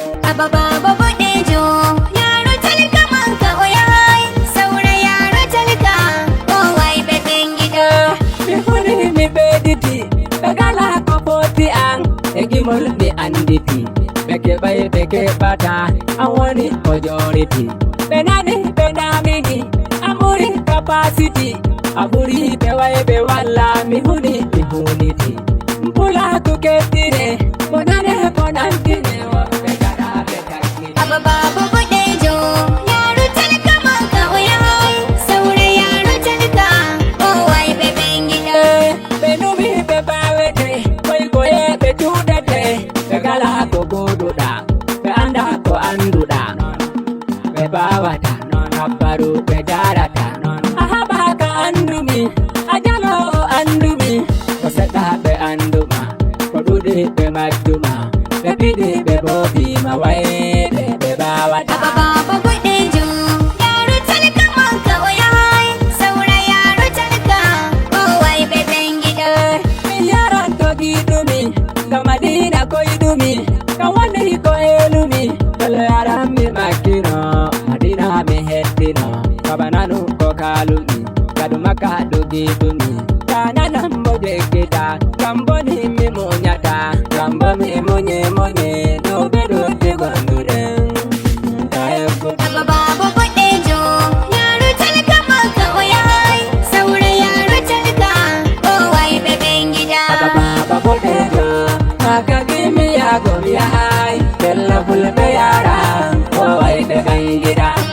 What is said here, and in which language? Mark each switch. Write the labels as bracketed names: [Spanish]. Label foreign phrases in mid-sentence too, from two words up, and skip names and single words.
[Fula] Aba baba bodejo, [Hausa] yaro talaka manka o ya hai. Saura yaro talaka, [Fula] o ai be bangida. Mi huni mi bediti, be gala ko foti an, e gimol mi anditi. Be keɓay be keɓata, a woni ko joriti. Be nani be namini, a ɓuri capacity. A ɓuri be way be walla, mi huni mi huniti. Mpula ku kettine, mo nane ko nantine, wo be gara be takkine. Aba baba bodejo, [Hausa] yaro talaka manka o ya hai. Saura yaro talaka, [Fula] o ai be bangida. Be numi be bawete, koy koye be tudete. Be gala ko goduɗa, be anda ko anduɗa. Be bawata, habbaru be jarata. A haɓa ka andumi, a jalo o andumi. Ko seɗɗa be anduma, ko ɗuɗi be majjuma. Be piɗi be bobima wayɓe be bawata. Aba baba bodejo, [Hausa] yaro talaka manka o ya hai. [Fula] Saura yaro talaka, o ai be bangida. Mi yaran to giɗumi, ka Madina koydumi, ka woni ko elumi. Dole yaran mi makkino, Madina mi heddino. Baba nanu ko kalumi, kadu Makka ɗo giɗumi. Tana nan bo jeggita, kam boni mi muñata, kam bo mi muñe muñe, no be ɗo de gonduɗen. Tayo ko Aba baba bodejo, [Hausa] yaro talaka manka o ya hai. Saura yaro talaka, [Fula] o ai be bangida. Aba baba bodejo, maka gimi ya gomi ya hai. Bella fulbe yara, o ai be bangida.